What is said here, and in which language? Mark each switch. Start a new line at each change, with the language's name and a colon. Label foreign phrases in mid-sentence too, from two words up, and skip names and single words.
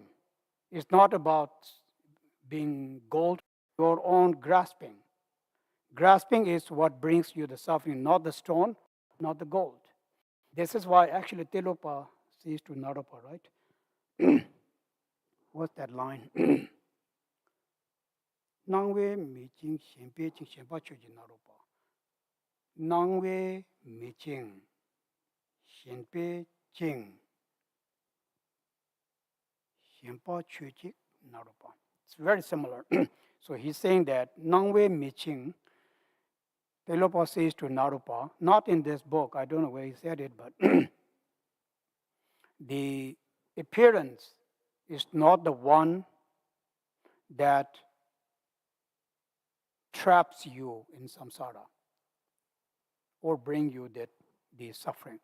English: It's not about being gold, your own grasping. Grasping is what brings you the suffering, not the stone, not the gold. This is why actually Tilopa says to Naropa, right? What's that line?
Tibetan: སྣང་བས་མི་འཆིང་ཞེན་པས་འཆིང་ཞེན་པ་ཆོད་ཅིག་ན་རོ་པ. སྣང་བས་མི་འཆིང་ཞེན་པས་འཆིང་ཞེན་པ་ཆོད་ཅིག་ན་རོ་པ.
English: It's very similar. So he's saying that
Tibetan: སྣང་བས་མི་འཆིང,
English: Tilopa says to Naropa, not in this book, I don't know where he said it, but the appearance is not the one that traps you in samsara or bring you the suffering.